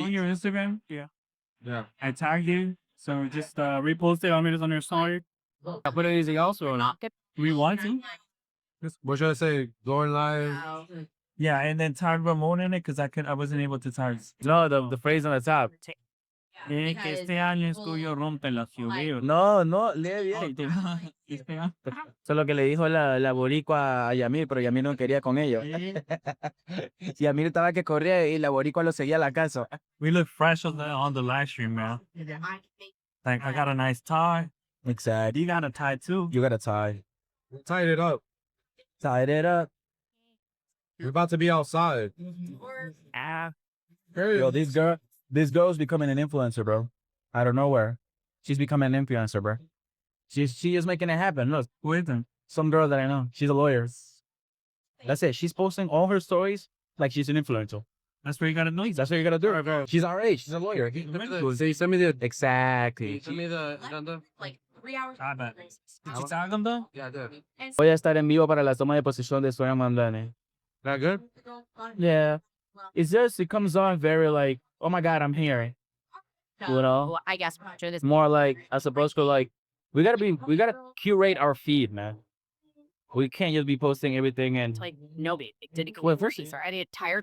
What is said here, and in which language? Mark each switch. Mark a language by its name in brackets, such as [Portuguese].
[English] On your Instagram, yeah. Yeah. I tagged you, so just repost it on it on your story. I put anything else or not? We want to. What should I say? Going live. Yeah, and then tag Ramon in it because I wasn't able to tag. no, the phrase on the top. [Spanish] Que este año es tuyo, rómpela, Fioreo. No, lee bien. Este año. Eso es lo que le dijo la boricua a Yamil, pero Yamil no quería con ellos. Yamil estaba que corría y la boricua lo seguía a la casa. [English] We look fresh on the live stream, man. Like I got a nice tie. Exactly. You got a tie too. You got to tie. Tied it up. Tied it up. We're about to be outside. Ah, Yo, this girl's becoming an influencer, bro. Out of nowhere. She's becoming an influencer, bro. She is making it happen. Look, who is them? some girl that I know. She's a lawyer. That's it. She's posting all her stories like she's an influencer. That's where you gotta know. That's what you gotta do. She's our age. She's a lawyer. Send me the. Exactly. Send me the agenda. Like 3 hours. I bet. Did you tag them though? Yeah, I did. [Spanish] Voy a estar en vivo para la toma de posición de Sonia Mandane. [English] That good? Yeah. It's just, it comes on very like, oh my God, I'm here. You know? Well, I guess after this, More like, as opposed to like, we gotta curate our feed, man. We can't just be posting everything and, like nobody did it. Well, first- Sorry, I need tired.